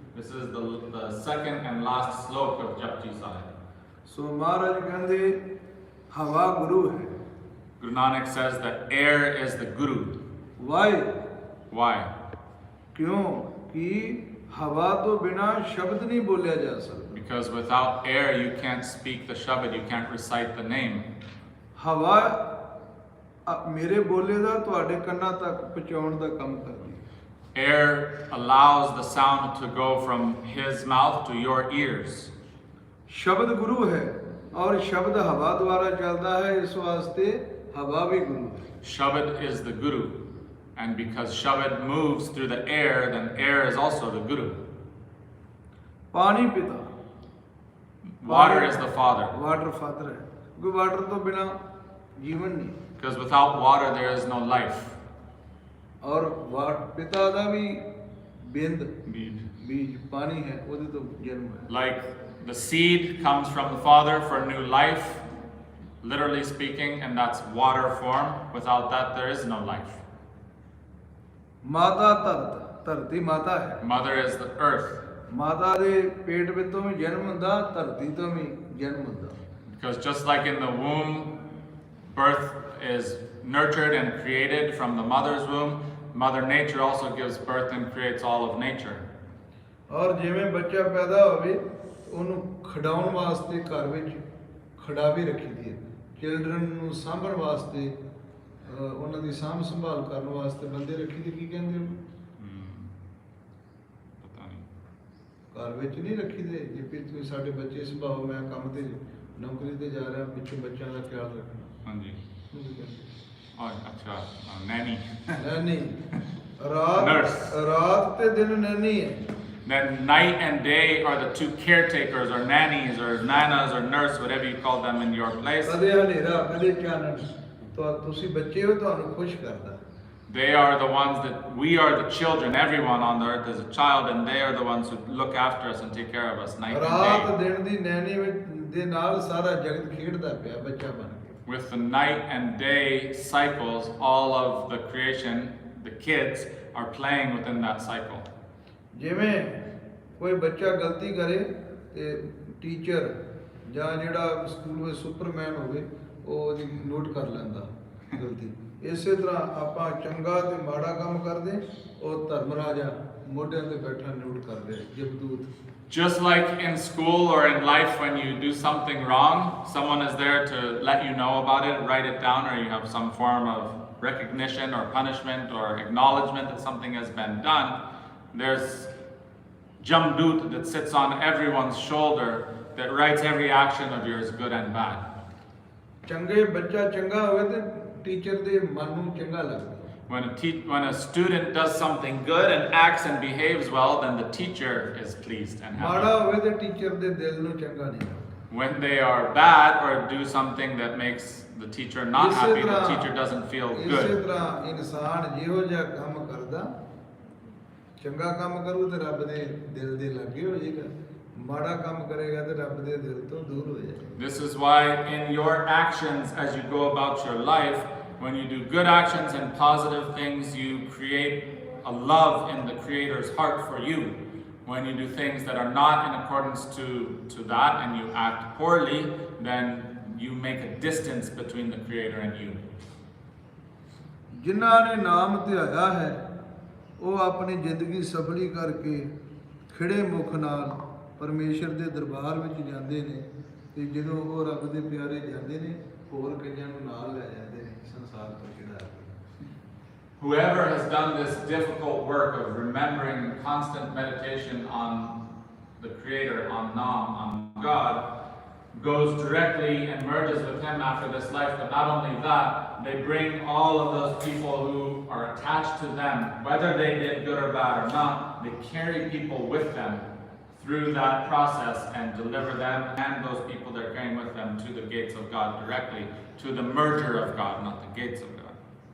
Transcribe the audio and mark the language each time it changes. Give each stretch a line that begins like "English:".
English: This is the second and last sloka of Japji Sahib.
Punjabi: ਸੋ ਮਹਾਰਾਜ ਕਹਿੰਦੇ ਹਵਾ ਗੁਰੂ ਹੈ।
English: Guru Nanak says that air is the guru. Why Why?
Punjabi: ਕਿਉਂ ਕਿ ਹਵਾ ਤੋਂ ਬਿਨਾ ਸ਼ਬਦ ਨਹੀਂ ਬੋਲਿਆ ਜਾ ਸਕਦਾ।
English: Because without air you can't speak the shabad, you can't recite the name.
Punjabi: ਹਵਾ ਮੇਰੇ ਬੋਲੇ ਦਾ ਤੁਹਾਡੇ ਕੰਨਾਂ ਤੱਕ ਪਹੁੰਚਾਉਣ ਦਾ ਕੰਮ ਕਰਦੀ ਹੈ।
English: Air allows the sound to go from his mouth to your ears.
Punjabi: ਸ਼ਬਦ ਗੁਰੂ ਹੈ ਔਰ ਸ਼ਬਦ ਹਵਾ ਦੁਆਰਾ ਚੱਲਦਾ ਹੈ, ਇਸ ਵਾਸਤੇ ਹਵਾ ਵੀ ਗੁਰੂ ਹੈ।
English: Shabad is the guru. And because Shabad moves through the air, then air is also the Guru.
Hindi: पानी पिता,
English: Water is the father. Water father
Hindi: है, क्योंकि वाटर तो बिना जीवन नहीं,
English: Because without water there is no life.
Hindi: और पिता का भी बिंद
English: Indeed.
Hindi: बीज पानी है, वो तो जन्म है।
English: Like the seed comes from the father for new life, literally speaking, and that's water form. Without that there is no life.
Hindi: माता धरती माता है,
English: Mother is the earth.
Punjabi: माता ਦੇ ਪੇਟ ਵਿੱਚੋਂ ਵੀ ਜਨਮ ਹੁੰਦਾ, ਧਰਤੀ ਤੋਂ ਵੀ ਜਨਮ ਹੁੰਦਾ।
English: Because just like in the womb, birth is nurtured and created from the mother's womb, Mother Nature also gives birth and creates all of nature.
Punjabi: ਔਰ ਜਿਵੇਂ ਬੱਚਾ ਪੈਦਾ ਹੋਵੇ ਉਹਨੂੰ ਖਿਡਾਉਣ ਵਾਸਤੇ ਘਰ ਵਿੱਚ ਖੜਾ ਵੀ ਰੱਖੀ ਦੀ ਹੈ, ਚਿਲਡਰਨ ਨੂੰ ਸਾਂਭਣ ਵਾਸਤੇ, ਉਹਨਾਂ ਦੀ ਸਾਂਭ ਸੰਭਾਲ ਕਰਨ ਵਾਸਤੇ ਬੰਦੇ ਰੱਖੀ ਦੀ, ਕੀ ਕਹਿੰਦੇ ਉਹਨੂੰ? ਘਰ ਵਿੱਚ ਨਹੀਂ ਰੱਖੀ ਦੇ, ਜੇ ਵੀ ਤੁਸੀਂ ਸਾਡੇ ਬੱਚੇ ਸੰਭਾਓ, ਮੈਂ ਕੰਮ ਤੇ ਨੌਕਰੀ ਤੇ ਜਾ ਰਿਹਾ, ਪਿੱਛੋਂ ਬੱਚਿਆਂ ਦਾ ਖਿਆਲ ਰੱਖਣਾ। ਹਾਂਜੀ। ਉਹਨੂੰ ਕਹਿੰਦੇ ਅੱਛਾ, ਨੈਨੀ। ਨੈਨੀ, ਰਾਤ ਤੇ ਦਿਨ ਨੈਨੀ ਹੈ।
English: Then night and day are the two caretakers or nannies or nanas or nurse, whatever you call them in your place.
Punjabi: ਕਦੇ ਹਨੇਰਾ ਕਦੇ ਚਾਨਣ, ਤੁਸੀਂ ਬੱਚੇ ਹੋ, ਤੁਹਾਨੂੰ ਖੁਸ਼ ਕਰਦਾ।
English: They are the ones that, we are the children, everyone on the earth is a child, and they are the ones who look after us and take care of us night and
Punjabi: ਰਾਤ
English: day.
Punjabi: ਦਿਨ ਦੀ ਨੈਣੀ ਦੇ ਨਾਲ ਸਾਰਾ ਜਗਤ ਖੇਡਦਾ ਪਿਆ ਬੱਚਾ ਬਣ ਕੇ।
English: With the night and day cycles, all of the creation, the kids, are playing within that cycle.
Punjabi: ਜਿਵੇਂ ਕੋਈ ਬੱਚਾ ਗਲਤੀ ਕਰੇ ਤੇ ਟੀਚਰ ਜਾਂ ਜਿਹੜਾ ਸਕੂਲ ਵਿੱਚ ਸੁਪਰਮੈਨ ਹੋਵੇ ਉਹ ਉਹਦੀ ਨੋਟ ਕਰ ਲੈਂਦਾ ਗਲਤੀ। ਇਸੇ ਤਰ੍ਹਾਂ ਆਪਾਂ ਚੰਗਾ ਤੇ ਮਾੜਾ ਕੰਮ ਕਰਦੇ, ਉਹ ਧਰਮ ਰਾਜਾ ਮੋਢਿਆਂ ਤੇ ਬੈਠਾ ਨੋਟ ਕਰਦੇ, ਜਬਦੂਤ।
English: Just like in school or in life, when you do something wrong, someone is there to let you know about it, write it down, or you have some form of recognition or punishment or acknowledgement that something has been done. There's Jamdut that sits on everyone's shoulder that writes every action of yours, good and bad.
Punjabi: ਚੰਗੇ ਬੱਚਾ ਚੰਗਾ ਹੋਵੇ ਤੇ teacher ਦੇ ਮਨ ਨੂੰ ਚੰਗਾ ਲੱਗਦਾ।
English: When a student does something good and acts and behaves well, then the teacher is pleased and
Punjabi: ਮਾੜਾ
English: happy.
Punjabi: ਹੋਵੇ ਤੇ ਟੀਚਰ ਦੇ ਦਿਲ ਨੂੰ ਚੰਗਾ ਨਹੀਂ ਲੱਗਦਾ।
English: When they are bad or do something that makes the teacher not happy, the teacher doesn't feel
Punjabi: ਇਸੇ
English: good.
Punjabi: ਤਰ੍ਹਾਂ ਇਨਸਾਨ ਜਿਹੋ ਜਿਹਾ ਕੰਮ ਕਰਦਾ, ਚੰਗਾ ਕੰਮ ਕਰੂ ਤੇ ਰੱਬ ਦੇ ਦਿਲ ਦੇ ਲਾਗੇ ਹੋ ਜਾਏਗਾ, ਮਾੜਾ ਕੰਮ ਕਰੇਗਾ ਤੇ ਰੱਬ ਦੇ ਦਿਲ ਤੋਂ ਦੂਰ ਹੋ ਜਾਏਗਾ।
English: This is why in your actions as you go about your life, when you do good actions and positive things, you create a love in the Creator's heart for you. When you do things that are not in accordance to that and you act poorly, then you make a distance between the Creator and you.
Punjabi: ਜਿਨ੍ਹਾਂ ਨੇ ਨਾਮ ਧਿਆਇਆ ਹੈ ਉਹ ਆਪਣੀ ਜ਼ਿੰਦਗੀ ਸਫਲੀ ਕਰਕੇ ਖਿੜੇ ਮੁਖ ਨਾਲ ਪਰਮੇਸ਼ਰ ਦੇ ਦਰਬਾਰ ਵਿੱਚ ਜਾਂਦੇ ਨੇ, ਤੇ ਜਦੋਂ ਉਹ ਰੱਬ ਦੇ ਪਿਆਰੇ ਜਾਂਦੇ ਨੇ, ਹੋਰ ਕਈਆਂ ਨੂੰ ਨਾਲ ਲੈ ਜਾਂਦੇ ਨੇ ਸੰਸਾਰ ਤੋਂ ਛੁਡਾ ਕੇ।
English: Whoever has done this difficult work of remembering constant meditation on the Creator, on Nam, on God, goes directly and merges with Him after this life. But not only that, they bring all of those people who are attached to them, whether they did good or bad or not, they carry people with them through that process and deliver them and those people they're carrying with them to the gates of God directly, to the merger of God, not the gates of God.